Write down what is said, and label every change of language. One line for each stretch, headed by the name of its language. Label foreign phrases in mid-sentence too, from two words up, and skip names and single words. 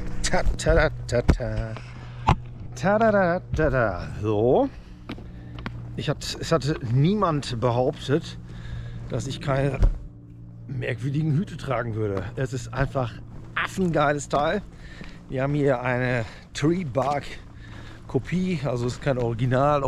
German: Ta, ta, ta, ta. Ta, da, da, da, da. So. Es hatte niemand behauptet, dass ich keine merkwürdigen Hüte tragen würde. Es ist einfach affengeiles Teil. Wir haben hier eine
English: Tree Bark
German: Kopie, also es ist kein Original.